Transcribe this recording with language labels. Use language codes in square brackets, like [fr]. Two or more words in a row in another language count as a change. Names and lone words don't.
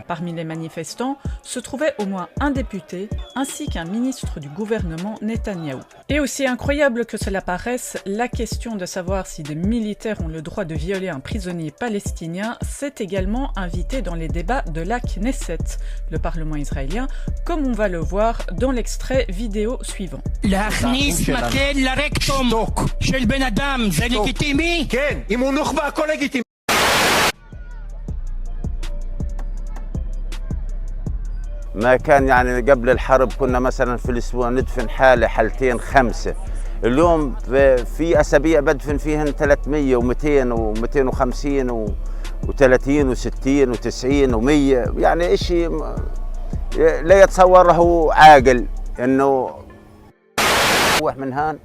[fr] Parmi les manifestants se trouvait au moins un député ainsi qu'un ministre du gouvernement Netanyahou. Et aussi incroyable que cela paraisse, la question de savoir si des militaires ont le droit de violer un prisonnier palestinien s'est également invité dans les débats de la Knesset, le Parlement israélien, comme on va le voir dans l'extrait vidéo suivant. [he] להכניס מקל לרקטום של בן אדם זה לגיטימי? כן, אם הוא נוח'בה הכל לגיטימי. [ar] ما كان يعني قبل الحرب كنا مثلا في الاسبوع ندفن حالة حالتين 5. اليوم في اسابيع بدفن فيهن 300 و200 و250 و30 و60 و90 و100 يعني اشي لا يتصوره عاقل انه روح من هان.